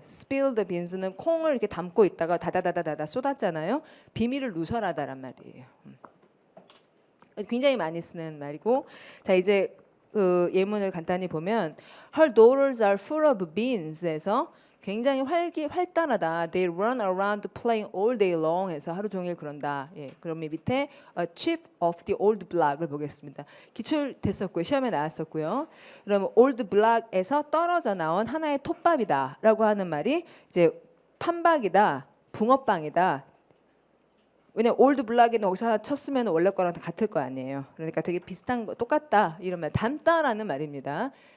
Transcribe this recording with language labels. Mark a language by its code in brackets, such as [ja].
[ko] spill the beans는 콩을 이렇게 담고 있다가 다다다다다 쏟았잖아요. 비밀을 누설하다란 말이에요. 굉장히 많이 쓰는 말이고 자 이제 그 예문을 간단히 보면 [en] her daughters are full of beans [ko] 에서 굉장히 활달하다. [en] They run around playing all day long [ko] 해서 하루 종일 그런다. 예, 그러면 밑에 a chief of the old block을 보겠습니다. 기출됐었고요. 시험에 나왔었고요. 그러면 old block에서 떨어져 나온 하나의 톱밥이다라고 하는 말이 이제 판박이다, 붕어빵이다. 왜냐면 old block에는 여기서 쳤으면 원래 거랑 다 같을 거 아니에요. 그러니까 되게 비슷한 거 똑같다 이런 말 닮다라는 말입니다.